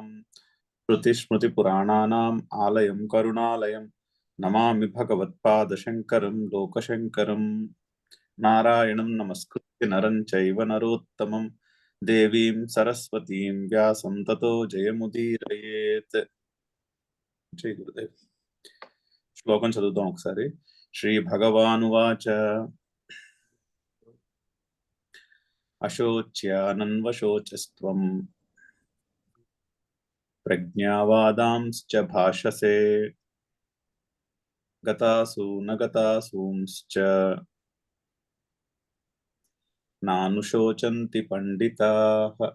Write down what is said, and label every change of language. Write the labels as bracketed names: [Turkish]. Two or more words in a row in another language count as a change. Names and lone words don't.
[Sanskrit] श्रुतिस्मृतिपुराणानाम् आलयं करुणालयं नमामि भगवत्पादशङ्करं लोकशङ्करं। नारायणं नमस्कृत्य नरं चैव नरोत्तमं देवीं सरस्वतीं व्यासं ततो जयमुदीरयेत्। जय गुरुदेव। [Telugu] శ్లోకం చదువుదాం ఒకసారి. [Sanskrit] శ్రీ భగవానువాచ అశోచ్యానన్వశోచస్త్వం ప్రజ్ఞావాదాంశ్చ భాషసే గతాసు నగతాసూంశ్చ నానుశోచంతి పండితాః.